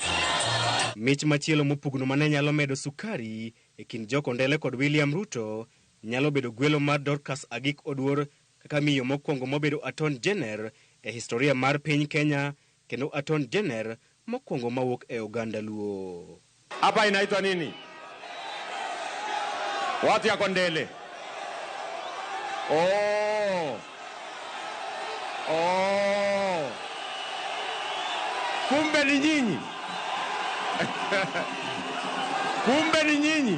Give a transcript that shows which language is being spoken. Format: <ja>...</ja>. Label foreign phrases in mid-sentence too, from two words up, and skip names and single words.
<luo>Mich machielo mopugno mane nyalo medo sukari e kind jokondele kod William Ruto nyalo bedo gwelo mar Dorcas Agik Oduor kaka miyo mokwongo mobedo Attorney General e historia mar piny Kenya kendo Attorney General mokwongo mawuok e oganda luo.</luo> <sw>Hapa inaitwa nini? Watu ya Kondele. Kumbe ni nyinyi. Kumbe ni nyinyi.</sw>